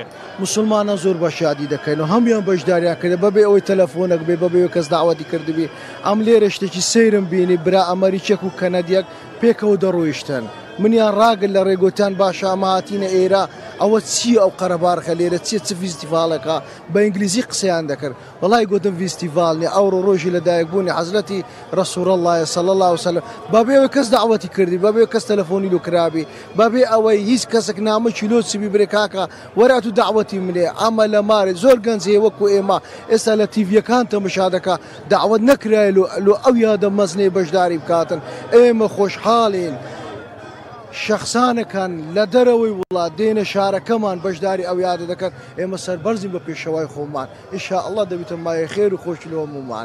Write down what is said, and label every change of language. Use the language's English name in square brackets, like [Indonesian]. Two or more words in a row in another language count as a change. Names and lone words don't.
[Central Kurdish] مسلمانان زۆر باش یادی دەکەن و هەمویان بەشداریان کرد بەبێ ئەوەی تەلەفۆنێک بێ بەبێ کەس داواتی کردبێ ئەم لێرە شتێکی سەیرم بینی برا ئەمەریکێک و کەنەدیەک پێکەوە دەڕۆیشتن منیان ڕاگل لە ڕێگوتیان باشە ئەمە هاتینە ئێرە ئەوە چی ئەو قەرەبارخە لێرە چ فیستیڤالەکە بە ئینگلیزی قسەیان دەکرد وەڵای گوتم فیستیڤالنی ئەوڕۆ ڕۆژی لەدایکبوونی حەزرەتی [Arabic] ڕەسوول الله صلی الله عليه وسلم [Central Kurdish] بەبێ ئەوەی کەس داواتی کردی بەبێ کەس تەلەفۆنی لۆ کرابی بەبێ ئەوەی هیچ کەسێک نامە چیلۆ چبی برێ کاکە وەرات و داواتی منێ ئەمە لە مارێ زۆر گەنجەیە وەکو ئێمە ئێستا لە تیڤیەکان تەماشا دەکا داوت نەکرای لۆ ئەو یادە مەزنەی بەشداری بکاتن ئێمە خۆشحاڵین شخصانەکان لە دەرەوەی وڵات دێنە شارەکەمان بەشداری ئەو یادە دەکەن ئێمە سەربەرزین بە پێشەوای خۆمان ئینشاءالله دەبێتە مایە خێر و خۆشی لە هەموومان.